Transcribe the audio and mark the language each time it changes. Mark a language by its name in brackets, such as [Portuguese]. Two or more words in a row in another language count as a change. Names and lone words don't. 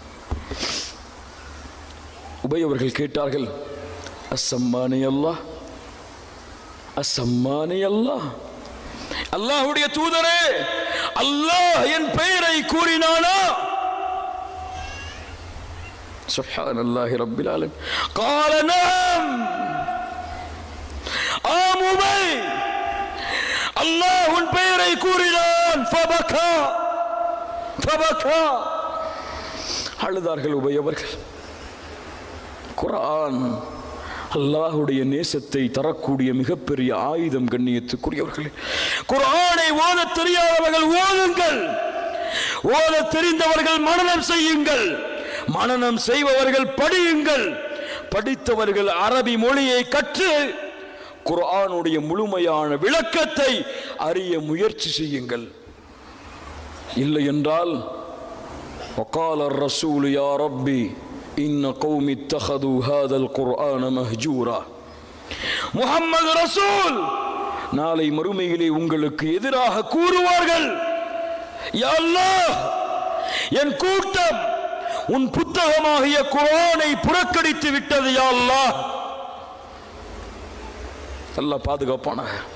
[Tamil] உபை அவர்கள் கேட்டார்கள், [Arabic] أسماني الله, أسماني الله, [Tamil] அல்லாஹ்வுடைய தூதரே, அல்லாஹ் என் பெயரை கூறினானா? [Arabic] سبحان الله رب العالمين. قال نعم. [Tamil] ஆம் உபை, அல்லாஹ் உன் பெயரை கூறினான். فبكى. அழுதார்கள் உபை அவர்கள். குர்ஆன் அல்லாஹ்வுடைய நேசத்தை தரக்கூடிய மிகப்பெரிய ஆயுதம். கண்ணியத்துக்குரியவர்களே, குர்ஆனை ஓதத் தெரியாதவர்கள் ஓதுங்கள், ஓதத் தெரிந்தவர்கள் மனனம் செய்யுங்கள், மனனம் செய்பவர்கள் படியுங்கள், படித்தவர்கள் அரபி மொழியை கற்று குர்ஆனுடைய முழுமையான விளக்கத்தை அறிய முயற்சி செய்யுங்கள். இல்லை என்றால் [Arabic] وقال الرسول يا ربي إن قوم اتخذوا هذا القرآن مهجورا. [Tamil] முஹம்மது ரசூல் நாளை மறுமையிலே உங்களுக்கு எதிராக கூறுவார்கள், [Arabic] يا الله, [Tamil] என் கூட்டம் உன் புத்தகமாகிய குர்ஆனை புறக்கணித்து விட்டது [Arabic] يا الله. [Tamil] அல்லாஹ் பாதுகாப்பானாக.